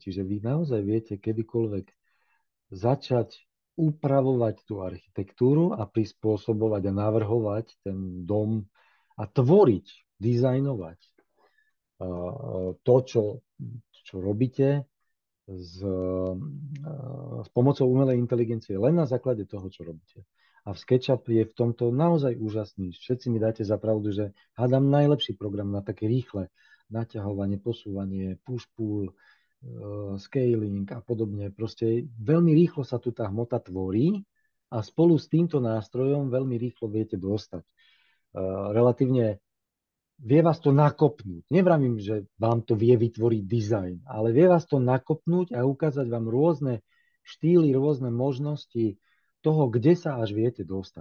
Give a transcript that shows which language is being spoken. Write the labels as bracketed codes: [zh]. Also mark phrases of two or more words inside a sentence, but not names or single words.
[sk] Čiže vy naozaj viete kedykoľvek začať upravovať tú architektúru a prispôsobovať a navrhovať ten dom a tvoriť, dizajnovať to, čo robíte s pomocou umelej inteligencie len na základe toho, čo robíte. A v SketchUp je v tomto naozaj úžasný. Všetci mi dáte za pravdu, že hádam najlepší program na také rýchle naťahovanie, posúvanie, [en] push-pull, scaling [sk] a podobne. Proste veľmi rýchlo sa tu tá hmota tvorí a spolu s týmto nástrojom veľmi rýchlo viete dostať relatívne vie vás to nakopnúť. Nevravím, že vám to vie vytvoriť dizajn, ale vie vás to nakopnúť a ukázať vám rôzne štýly, rôzne možnosti toho, kde sa až viete dostať.